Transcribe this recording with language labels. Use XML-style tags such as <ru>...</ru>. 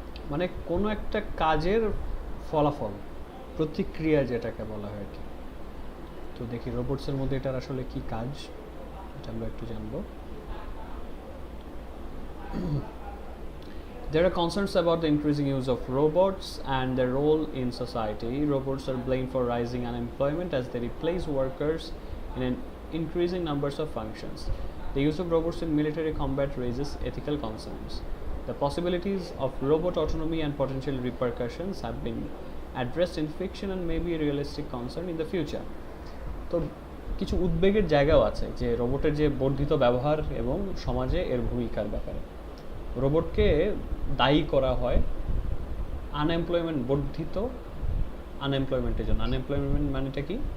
<bn>মানে কোনো একটা কাজের ফলাফল, প্রতিক্রিয়া যেটাকে বলা হয় আর কি। তো দেখি রোবটসের মধ্যে এটার আসলে কি কাজ, এটা আমরা একটু জানবো।</bn> <en>There are concerns about the increasing use of robots and their role in society. Robots are blamed for rising unemployment as they replace workers in an increasing numbers of functions. The use of robots in military combat raises ethical concerns. The possibilities of robot autonomy and potential repercussions have been addressed in fiction and may be a realistic concern in the future.</en> <bn>তো কিছু উদ্বেগের জায়গাও আছে যে রোবটের যে বর্ধিত ব্যবহার এবং সমাজে এর ভূমিকার ব্যাপারে। রোবটকে দায়ী করা হয় বর্ধিত আনএমপ্লয়মেন্টের জন্য। আনএমপ্লয়মেন্ট মানেটা কি?</bn>